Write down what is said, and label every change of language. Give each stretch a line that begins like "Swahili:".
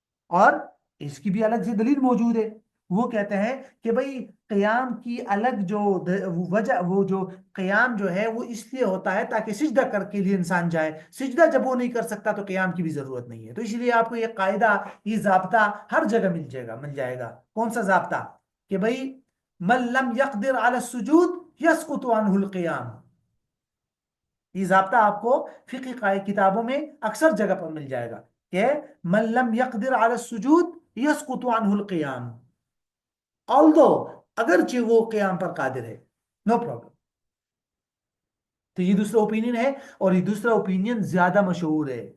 Urdu: اور اس کی بھی الگ سے دلیل موجود ہے. وہ کہتے ہیں کہ بھئی قیام کی الگ جو وجہ، وہ جو قیام جو ہے وہ اس لیے ہوتا ہے تاکہ سجدہ کر کے لیے انسان جائے. سجدہ جب وہ نہیں کر سکتا تو قیام کی بھی ضرورت نہیں ہے. تو اس لیے آپ کو یہ قاعدہ، یہ ضابطہ ہر جگہ مل جائے گا. کون سا ضابطہ؟ کہ بھئی
Arabic: من لم يقدر على السجود يسقط عنه القيام.
Urdu: یہ ضابطہ آپ کو فقہ کتابوں میں اکثر جگہ پر مل جائے گا کہ
Arabic: من لم يقدر على السجود يسقط عنه القيام،
English: although
Urdu: اگرچہ وہ قیام پر قادر ہے،
English: No problem.
Urdu: تو یہ دوسرا اوپینین ہے اور یہ دوسرا اوپینین زیادہ مشہور ہے.